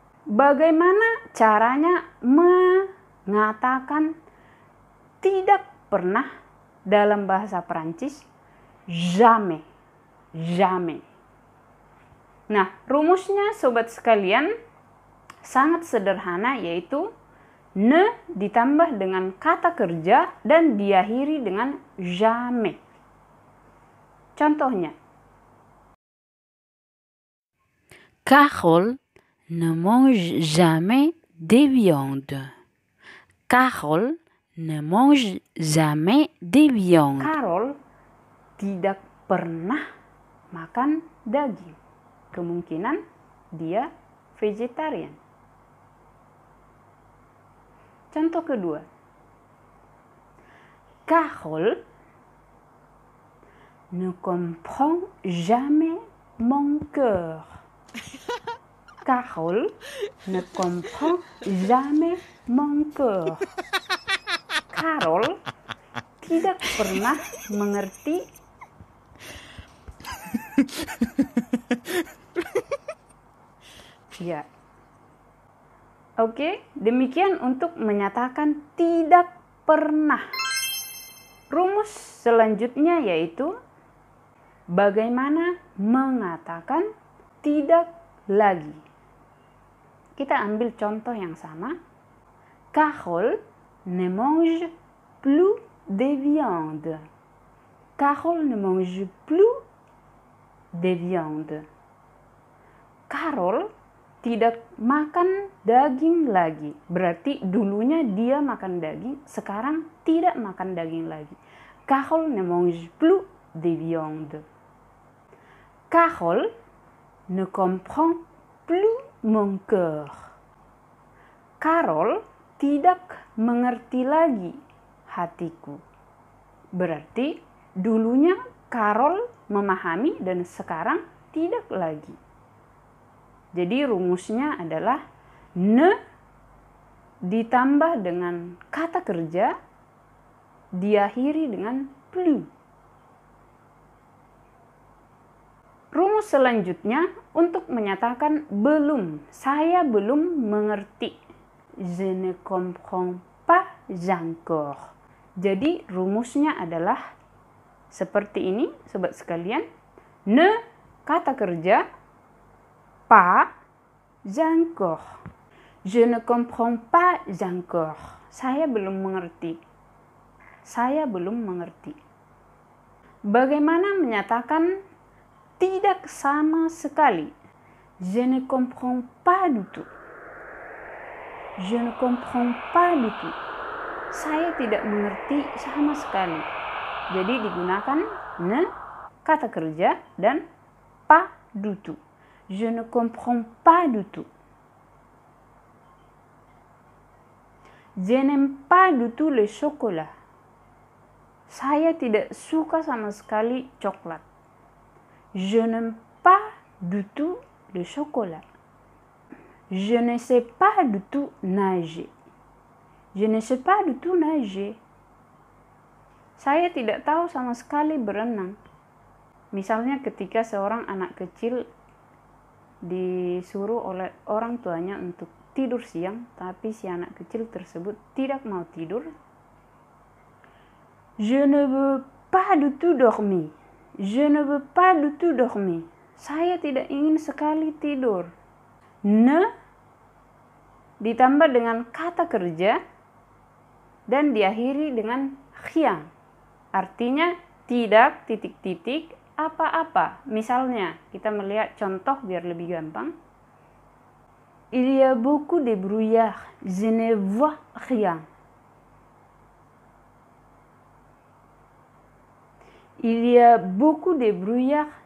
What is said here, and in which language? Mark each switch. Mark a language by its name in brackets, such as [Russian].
[Indonesian] Bagaimana caranya mengatakan tidak pernah dalam bahasa Prancis? [French] Jamais. Jamais. [Indonesian] Nah, rumusnya sobat sekalian sangat sederhana, yaitu Ne ditambah dengan kata kerja dan diakhiri dengan jamais. Contohnya, [French] Carole ne mange jamais de viande. Carole ne mange jamais de viande. [Indonesian] Carol tidak pernah makan daging. Kemungkinan dia vegetarian. Contoh kedua, [French] Carole ne comprend jamais mon cœur. Carole ne comprend jamais mon cœur. [Indonesian] Carol tidak pernah mengerti ya. Oke, demikian untuk menyatakan tidak pernah. Rumus selanjutnya yaitu bagaimana mengatakan tidak lagi. Kita ambil contoh yang sama. [French] Carole ne mange plus de viande. Carole ne mange plus de viande. [Indonesian] Carol tidak makan daging lagi. Berarti dulunya dia makan daging, sekarang tidak makan daging lagi. [French] Carole ne mange plus de viande. Carole ne comprend plus mon cœur. [Indonesian] Carol tidak mengerti lagi hatiku. Berarti dulunya Carol memahami dan sekarang tidak lagi. Jadi rumusnya adalah ne ditambah dengan kata kerja diakhiri dengan plus. Rumus selanjutnya untuk menyatakan belum. Saya belum mengerti. [French] Je ne comprends pas encore. [Indonesian] Jadi rumusnya adalah seperti ini, sobat sekalian. Ne kata kerja, pas encore. [French] Je ne comprends pas encore. [Indonesian] Saya belum mengerti. Saya belum mengerti. Bagaimana menyatakan tidak sama sekali? [French] Je ne comprends pas du tout. Je ne comprends pas du tout. [Indonesian] Saya tidak mengerti sama sekali. Jadi digunakan ne kata kerja dan pas du tout. [French] Je ne comprends pas du tout. Je n'aime pas du tout le chocolat. [Indonesian] Saya tidak suka sama sekali coklat. [French] Je n'aime pas du tout le chocolat. Je ne sais pas du tout nager. Je ne sais pas du tout nager. [Indonesian] Saya tidak tahu sama sekali berenang. Misalnya ketika seorang anak kecil disuruh oleh orang tuanya untuk tidur siang, tapi si anak kecil tersebut tidak mau tidur. [French] Je ne veux pas du tout dormir. Je ne veux pas du tout dormir. [Indonesian] Saya tidak ingin sekali tidur. Ne ditambah dengan kata kerja dan diakhiri dengan rien. Artinya tidak titik-titik apa-apa. Misalnya kita melihat contoh biar lebih gampang. [French] Il y a beaucoup de brouillard. Je ne vois rien. Il y a beaucoup de brouillard.